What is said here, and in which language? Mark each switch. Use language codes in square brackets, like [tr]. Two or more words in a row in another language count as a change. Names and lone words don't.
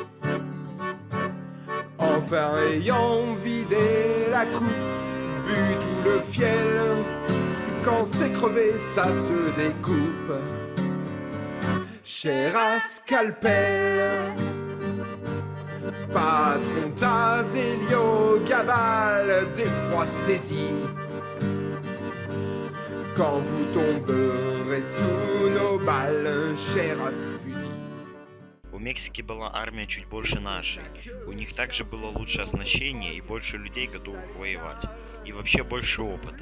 [fr] Enfin ayant vidé la coupe, bu tout le fiel, quand c'est crevé, ça se découpe, cher à scalpel. Patron, t'as d'Héliogabal, d'effroi saisi, quand vous tomberez sous nos balles, cher à fusil. [ru] У Мексики была армия чуть больше нашей. У них также было лучше оснащение и больше людей, готовых воевать. И вообще больше опыта.